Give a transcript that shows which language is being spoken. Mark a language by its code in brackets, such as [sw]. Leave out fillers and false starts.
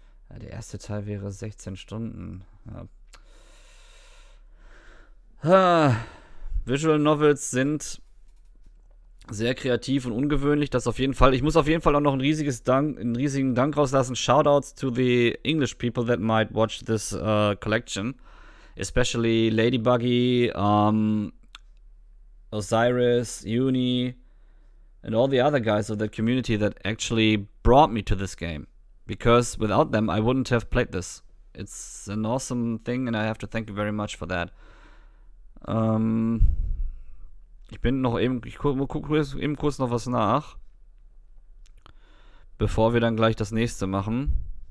[de] Ja, der erste Teil wäre 16 Stunden. Ja. Visual Novels sind sehr kreativ und ungewöhnlich. Das auf jeden Fall. Ich muss auf jeden Fall auch noch einen riesigen Dank rauslassen. [en] Shoutouts to the English people that might watch this collection. Especially Ladybuggy, Osiris, Uni, and all the other guys of the community that actually brought me to this game. Because without them, I wouldn't have played this. It's an awesome thing and I have to thank you very much for that. [de] Ich bin noch eben, ich gucke eben kurz noch was nach. Bevor wir dann gleich das nächste machen.